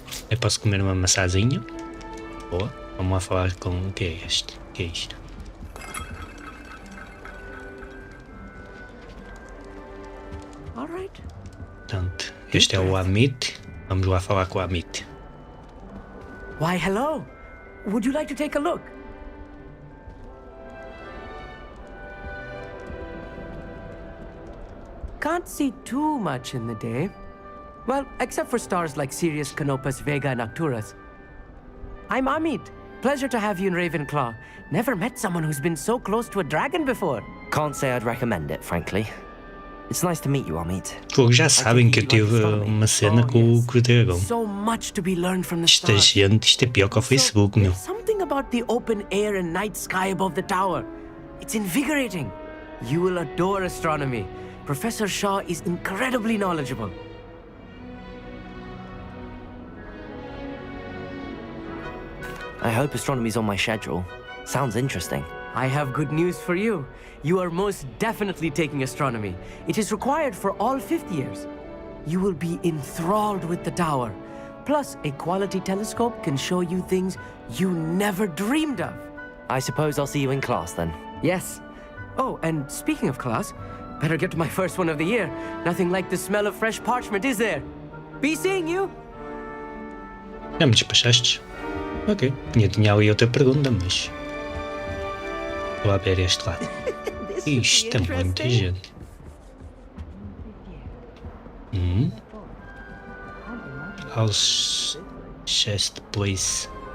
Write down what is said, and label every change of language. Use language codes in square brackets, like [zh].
[pt] Eu posso comer uma maçãzinha. Boa. Vamos lá falar com o que é este? O que é isto? [en] All right. [pt] Portanto, este é o Amit. Vamos lá falar com o Amit. [en] Why, hello. Would you like to take a look? Can't see too much in the day. Well, except for stars like Sirius, Canopus, Vega, and Arcturus. I'm Amit. Pleasure to have you in Ravenclaw. Never met someone who's been so close to a dragon before. Can't say I'd recommend it, frankly. It's nice to meet you, Amit. [pt] Pô, já sabem que eu tive uma cena com o dragão. [en] So much to be learned from the [pt] Isto [en] stars. [pt] é pior que o Facebook, meu. [en] There's something about the open air and night sky above the tower. It's invigorating. You will adore astronomy. Professor Shaw is incredibly knowledgeable. I hope astronomy's on my schedule. Sounds interesting. I have good news for you. You are most definitely taking astronomy. It is required for all fifth years. You will be enthralled with the tower. Plus, a quality telescope can show you things you never dreamed of. I suppose I'll see you in class then. Yes. Oh, and speaking of class, better get to my first one of the year. Nothing like the smell of fresh parchment, is there? Be seeing you. [pt] Já me despachaste? Ok. Tinha ali outra pergunta, mas... Vou lá ver este lado. Isto é muita gente. [en] House chest place.